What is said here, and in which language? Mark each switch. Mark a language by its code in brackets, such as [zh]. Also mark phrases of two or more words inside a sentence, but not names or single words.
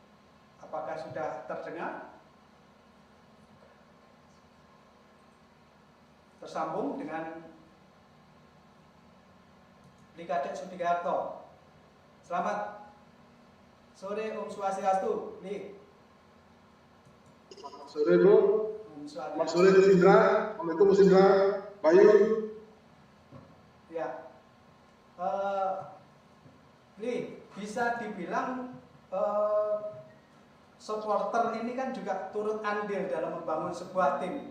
[id] Apakah sudah terdengar? tersambung dengan Kadek Sudiarto. Selamat sore, [ban] Om Swastiastu. [id] Li. Selamat sore, Bro. Selamat sore, Mas Indra. Assalamualaikum, Mas Indra. Bayu. Ya. Li, bisa dibilang supporter ini kan juga turut andil dalam membangun sebuah tim.